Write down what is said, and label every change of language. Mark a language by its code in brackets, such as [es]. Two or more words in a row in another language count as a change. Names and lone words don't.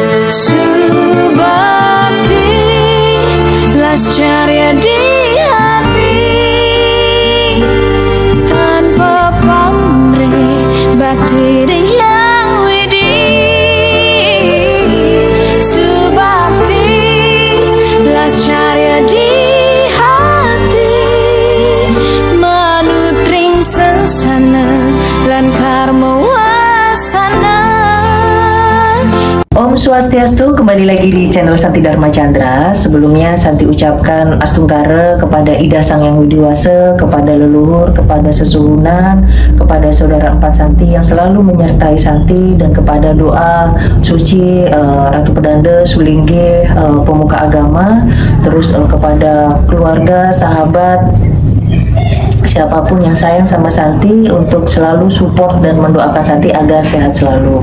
[ban] Subakti las carya di hati tanpa pamrih bakti yang widi. Subakti las carya di hati manutring sesana lan karma wasana. [id] Om Swastiastu, kembali lagi di channel Santi Dharma Chandra. Sebelumnya Santi ucapkan Astungkara kepada Ida Sang Yang Widiwasa, kepada leluhur, kepada sesuhunan, kepada saudara empat Santi yang selalu menyertai Santi, dan kepada doa suci Ratu Pedanda, Sulingge, pemuka agama, terus kepada keluarga, sahabat, siapapun yang sayang sama Santi untuk selalu support dan mendoakan Santi agar sehat selalu.